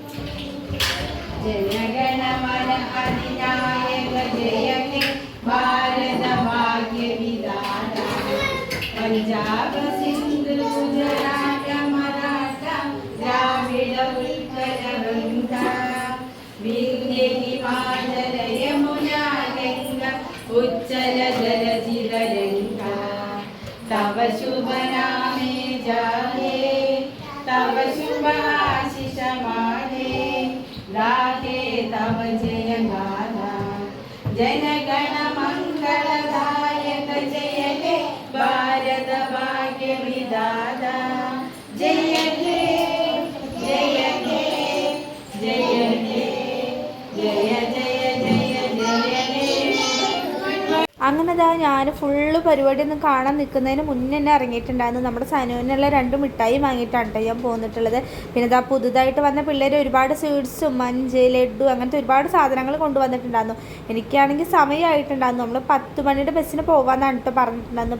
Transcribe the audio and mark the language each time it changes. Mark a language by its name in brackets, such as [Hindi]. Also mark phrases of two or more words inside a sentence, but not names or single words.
[Bangla] জনগণমন অধিনায়ক জয় হে ভারত ভাগ্য বিধান পঞ্জাব সিন্ধু গুজরাট মরাঠা দ্রাবিড় উৎকল বৃন্দ বিন্ধ্য হিমাচল যমুনা গঙ্গা উজ্জল জলধিররঙ্গ তব শুভ নামে জাগে তব শুভ আশিস মাগে রাগে তব জয় গাথা জন গণ মঙ্গলদায়ক জয় হে ভারত ভাগ্য বিধাতা জয় হে জয় হে জয় হে জয় জয় জয় জয় হে. [Malayalam] അങ്ങനെ ഞാൻ ഫുള്ള് പരിപാടിയൊന്നും കാണാൻ നിൽക്കുന്നതിന് മുന്നേ തന്നെ ഇറങ്ങിയിട്ടുണ്ടായിരുന്നു. നമ്മുടെ സനുവിനുള്ള 2 മിഠായി വാങ്ങിയിട്ടാണ് കേട്ടോ ഞാൻ പോന്നിട്ടുള്ളത്. പിന്നെ ഇതാ പുതുതായിട്ട് വന്ന പിള്ളേർ ഒരുപാട് സ്വീറ്റ്സും മഞ്ച് ലഡ്ഡു അങ്ങനത്തെ ഒരുപാട് സാധനങ്ങൾ കൊണ്ടുവന്നിട്ടുണ്ടായിരുന്നു. എനിക്കാണെങ്കിൽ സമയമായിട്ടുണ്ടായിരുന്നു. നമ്മൾ 10 മണിയുടെ ബസ്സിന് പോകാമെന്നാണ് കേട്ടോ പറഞ്ഞിട്ടുണ്ടായിരുന്നു.